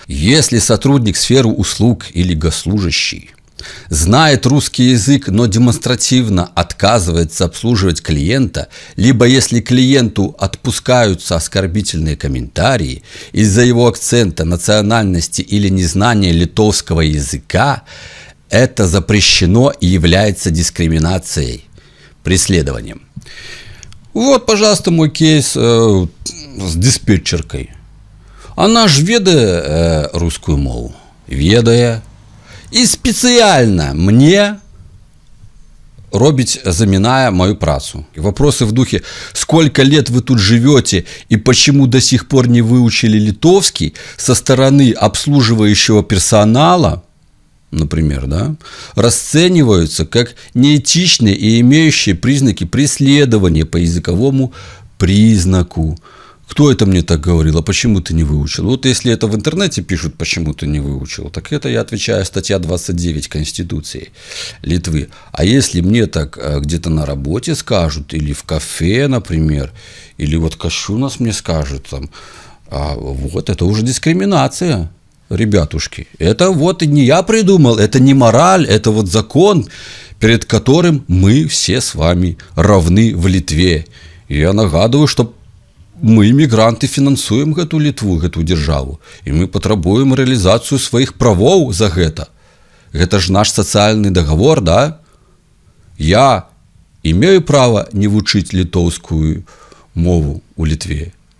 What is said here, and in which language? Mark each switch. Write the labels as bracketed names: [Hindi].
[Russian] Если сотрудник сферы услуг или госслужащий знает русский язык, но демонстративно отказывается обслуживать клиента, либо если клиенту отпускаются оскорбительные комментарии из-за его акцента, национальности или незнания литовского языка, это запрещено и является дискриминацией, преследованием. Вот, пожалуйста, мой кейс с диспетчеркой. [Belarusian] Она ж ведае русскую мову, ведае. І специально мне робить, заминая мою працу. [Russian] Вопросы в духе: сколько лет вы тут живете и почему до сих пор не выучили литовский, со стороны обслуживающего персонала например, да, расцениваются как неэтичные и имеющие признаки преследования по языковому признаку. Кто это мне так говорил? А почему ты не выучил? Вот если это в интернете пишут, почему ты не выучил, так это я отвечаю, статья 29 Конституции Литвы. А если мне так где-то на работе скажут, или в кафе, например, или вот Кощунас мне скажет, там, вот это уже дискриминация, ребятушки. Это вот не я придумал, это не мораль, это вот закон, перед которым мы все с вами равны в Литве. [Belarusian] И я нагадываю, что мы, мігранты, фінансуем гэту Літву, гэту дзяржаву, і мы патрабуем рэалізацыю сваіх правоў за гэта. Гэта ж наш сацыяльны дагавор, да? [Russian] Я имею право [Belarusian] не вучыць літоўскую мову у Літве?